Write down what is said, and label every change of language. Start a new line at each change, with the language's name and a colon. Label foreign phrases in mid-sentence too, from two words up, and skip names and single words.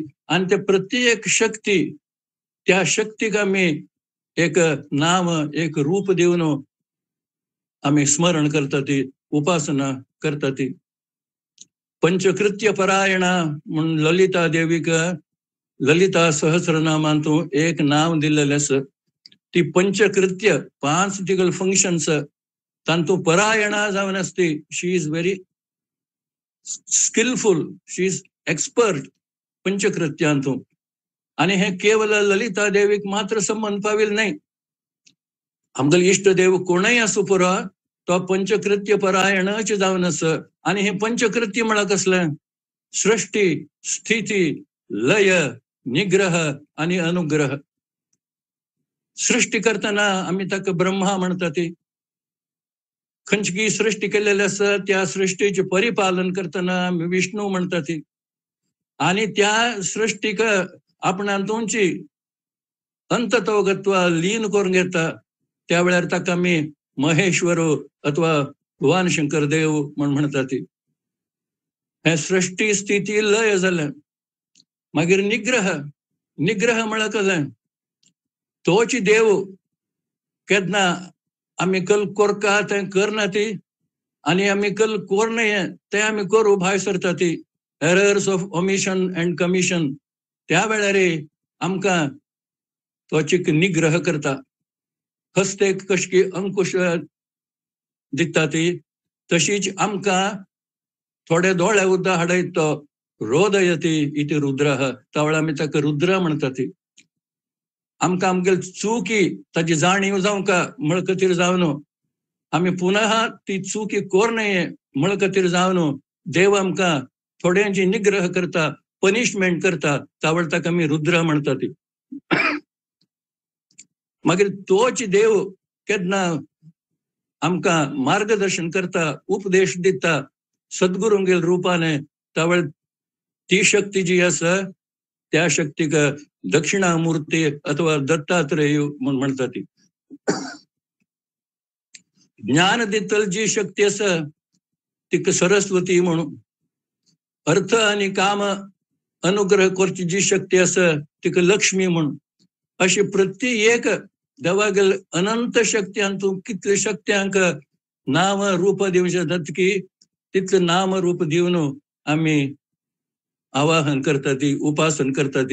Konkani: आनी त्या प्रत्येक शक्ती त्या शक्तीक आमी एक नाम एक रूप दिवन आमी स्मरण करता ती, उपासना करता ती. पंचकृत्य परायणा म्हणून ललिता देवीक ललिता सहस्रनामांतू एक नाव दिल्लेलें आसा. ती पंचकृत्य 5 तिगल फंक्शन्स तांतू परायणा जावन आसती.
English: she is very skillful, she is expert पंचकृत्यांतूं.
Konkani: आणि हे केवल ललिता देवीक मात्र संबंध पावील नाही. आमगल इष्ट देव कोणय असू पुरो तो पंचकृत्य परायणच जावन आस. आणि हे पंचकृत्य म्हणा कसलं? सृष्टी, स्थिती, लय, निग्रह आणि अनुग्रह. सृष्टी करताना आम्ही ताका ब्रह्मा म्हणतात. खंयची सृष्टी केलेली आसा त्या सृष्टीचे परिपालन करताना आम्ही विष्णू म्हणतात. आणि त्या सृष्टीक आपणांतूंची अंततोगत्व लीन करून घेता त्या वेळार ताका आमी महेश्वर अथवा भगवान शंकर देव म्हणतात. हे सृष्टी, स्थिती, लय जालें. मागीर निग्रह. निग्रह म्हळ्यार कशें? तोच देव केन्ना आमी कल कोरका तें करना ती, आनी आमी कल कोरना तें आमी करूं भायर सरता ती.
English: errors of omission and commission.
Konkani: त्या वेळार आमकां तोच निग्रह करता. हस्तेक कशी अंकुश दिता ती, तशीच आमकां थोडे दोळे उद्दा हाडयत तो
Sanskrit: रोदयती इति रुद्रः.
Konkani: त्या वेळार आमी ताका रुद्र म्हणटात. आमकां आमगेल चुकी ताची जाणीव जावंका म्हळ खातीर जावन आमी पुनः ती चुकी कोरनये म्हळ खातीर जावन देव आमकां थोड्यांची निग्रह करता, पनिशमेंट करता. त्या वेळार ताका आमी रुद्र म्हणटात. मागीर तोच देव केन्ना आमकां मार्गदर्शन करता, उपदेश दिता सद्गुरूंगेल रुपाने. त्या वेळार ती शक्ती जी आसा त्या शक्तीक दक्षिणामूर्ती अथवा दत्तात्रेय म्हूण म्हणटात. ज्ञान दितल जी शक्ती आसा तिका सरस्वती म्हणून. अर्थ आणि काम अनुग्रह करची जी शक्ती आसा तिका लक्ष्मी म्हणून. अशी प्रत्येक देवागेल अनंत शक्त्यांतूं कितले शक्त्यांक नाम रूप दिवचे जाता की तितले नाम रूप दिवन आमी आवाहन करतात, उपासन करतात.